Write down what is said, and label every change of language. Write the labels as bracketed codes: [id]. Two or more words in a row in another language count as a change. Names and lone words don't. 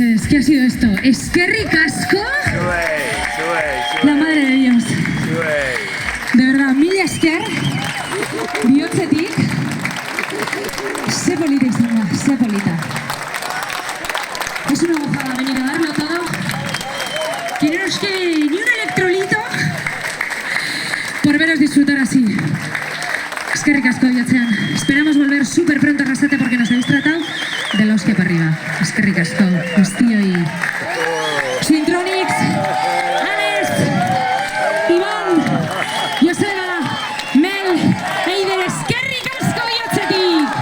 [es] ¿Qué ha sido esto? [eu] ¿Eskerrik asko? [es] La madre de Dios. De verdad, [eu] mila esker. Bihotzetik. Sé polita, Isabela, sé polita. [es] Es una gozada venir a darlo todo. Que no nos quede ni un electrolito por veros disfrutar así. [eu] Eskerrik asko bihotzean. [es] Esperamos volver súper pronto a Arrasate porque nos habéis tratado de la hostia para arriba. [eu] Eskerrik asko, guztioi. Sintronics, Anes, Iván, Joseba, Mel, Eider, eskerrik asko bihotzetik.